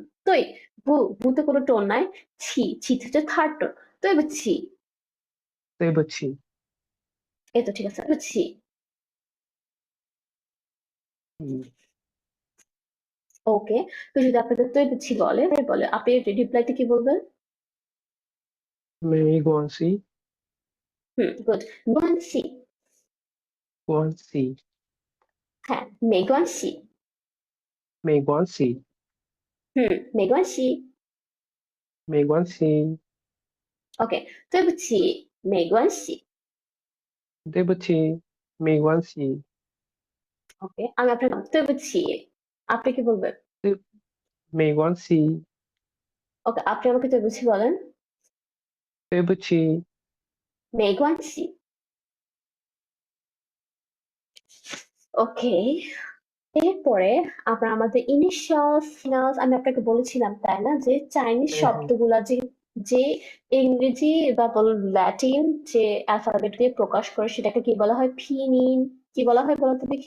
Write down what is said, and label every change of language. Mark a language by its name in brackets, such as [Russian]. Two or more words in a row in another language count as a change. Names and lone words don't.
[Bangla] তৈ বুতে কোনো টোন নাই, ছি হচ্ছে থার্ড টোন, তৈ বুঝি। [Chinese] 对不起 [Bangla] এই তো ঠিক আছে, বুঝছি। হুম, ওকে, তো যদি আপনাকে তৈ বুঝছি বলে, আপনি রিপ্লাইতে কি বলবেন? [Chinese] 没关系 [Bangla] গুড, গুয়ানসি। [Chinese] 关系 [Bangla] হ্যাঁ, মেগুয়ানসি। [Chinese] 没关系 মেগুয়ানসি। 没关系 ওকে, 对不起，没关系。对不起没关系 [Bangla] ওকে, আমি আপনার নাম, 对不起，আপনি কি বলবেন? [Chinese] 对没关系 [Bangla] ওকে, আপনি আমাকে 对不起বলেন। [Chinese] 对不起 [Bangla] 没关系。ওকে, এরপরে আমরা আমাদের ইনিশিয়ালস ফিনালস, আমি আপনাকে বলেছিলাম তাই না, যে চাইনিজ হ্যাঁ হ্যাঁ শব্দগুলা যে যে ইংরেজি বা বলুন ল্যাটিন যে অ্যালফাবেট দিয়ে প্রকাশ করে সেটাকে কি বলা হয়? ফিনিন। কি বলা হয় বলতো দেখি?